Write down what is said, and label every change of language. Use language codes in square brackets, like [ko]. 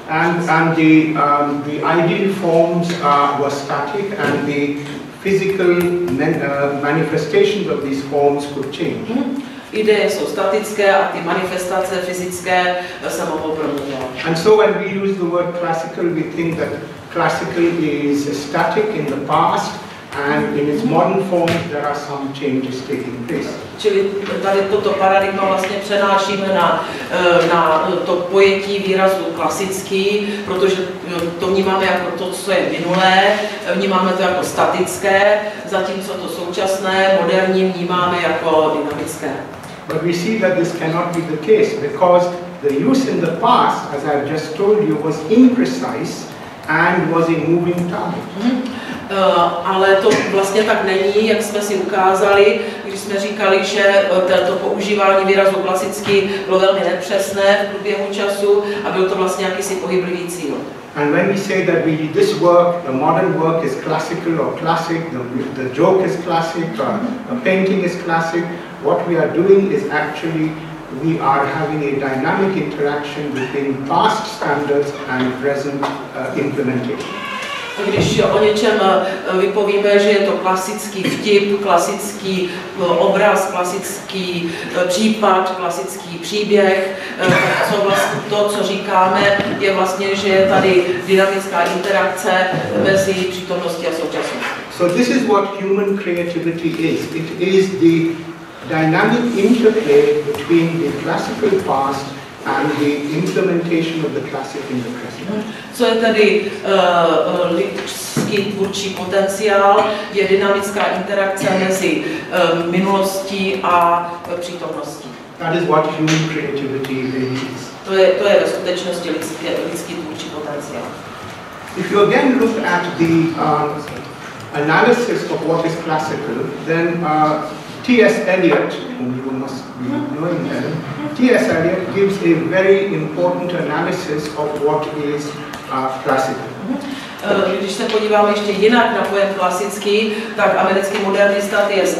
[en] And the ideal forms were static, and the physical manifestations of these forms could change. [cs] Ideje jsou statické a ty manifestace fyzické se mohou proměňovat. [en] And so when we use the word classical, we think that classical is static in the past, and in its modern form there are some changes taking place. [cs] Čili tady toto paradigma vlastně přenášíme na to pojetí výrazu klasický, protože to vnímáme jako to, co je minulé, vnímáme to jako statické, zatímco to současné, moderní vnímáme jako dynamické. [en] But we see that this cannot be the case, because the use in the past, as I've just told you, was imprecise and was a moving target. [cs] Ale to vlastně tak není, jak jsme si ukázali, když jsme říkali, že to používání výrazu klasický bylo velmi nepřesné v průběhu času a byl to vlastně jakýsi pohyblivý cíl. [en] And when we say that this work, the modern work is classical or classic, the joke is classic, a painting is classic, what we are doing is actually we are having a dynamic interaction between past standards and present implementation. [cs] Když o něčem vypovíme, že je to klasický vtip, klasický obraz, klasický případ, klasický příběh, to, co říkáme, je vlastně, že je tady dynamická interakce mezi přítomností a současností. [en] So this is what human creativity is. It is the dynamic interplay between the classical past and the implementation of the classic in the present. [cs] Co je tedy lidský tvůrčí potenciál, je dynamická interakce mezi minulostí a přítomností. [en] That is what human creativity really is. [cs] To je ve skutečnosti lidský tvůrčí potenciál. [en] If you again look at the analysis of what is classical, then T.S. Eliot, whom you must be knowing him, T.S. Eliot gives a very important analysis of what is classical. [cs] Když se podíváme ještě jinak na pojem klasický, tak americký modernista T.S.